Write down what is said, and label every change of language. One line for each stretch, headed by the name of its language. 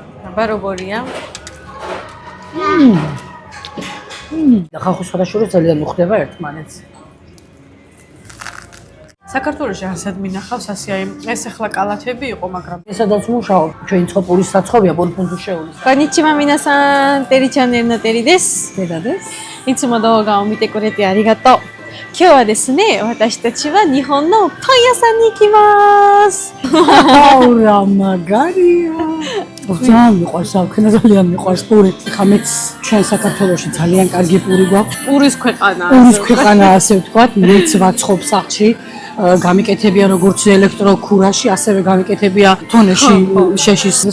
Georgian: აბა როგორია? და ხალხის შეხება ძალიან მოხდება ერთმანეთს. საქართველოში ასად მინახავს ასე აი ეს ახლა კალათები იყო, მაგრამ ესადაც მუშაობ, ჩვენი ცხოპურის საცხობია პონფუნდუ შეულის.
Japanese: Konnichiwa minasan, teri channelのテリです。だです。いつも動画を見てくれてありがとう。今日はですね、私たちは日本のパン屋さんに行きます。
Georgian: აუ რა მაგარია. ძალიან მიყვარს საქმე, ძალიან მიყვარს პური. ხამეც ჩვენ საქართველოში ძალიან კარგი პური გვაქვს. პურის ქვეყანა. პურის ქვეყანა ასე ვთქვათ, მეც ვაცხობ სახლში. გამიკეთებია როგორც ელექტროქურაში, ასევე გამიკეთებია თონეში შეშის.